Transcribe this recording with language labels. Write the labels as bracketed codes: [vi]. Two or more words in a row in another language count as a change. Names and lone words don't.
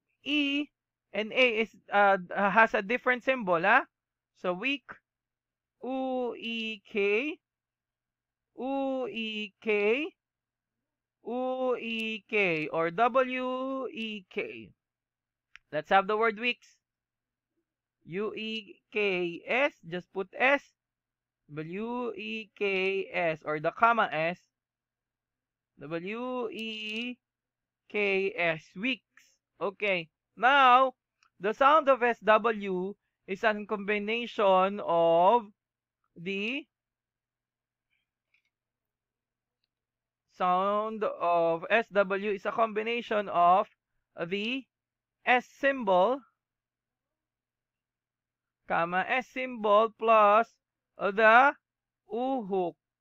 [en] So E and A is has a different symbol, huh? So week, U-E-K, U-E-K, U-E-K, or W-E-K. Let's have the word weeks. U-E-K-S, just put S. W-E-K-S, or the comma S. W-E-K-S, weeks. Okay. Now, the sound of SW is a combination of the sound of SW is a combination of the S symbol, comma, S symbol plus the U hook.